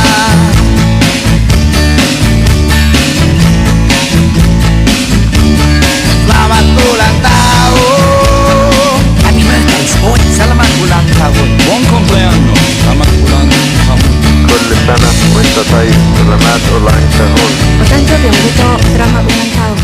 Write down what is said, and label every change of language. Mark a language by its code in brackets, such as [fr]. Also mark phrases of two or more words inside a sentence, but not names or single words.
[id] Selamat ulang tahun. [en] Happy birthday, [id] Sport. Selamat ulang tahun. [it] Buon compleanno. [id] Selamat ulang tahun. [ar] كل سنة وانت طيب. [id] selamat ulang tahun. [ja] O誕生日おめでとう。 [id] selamat ulang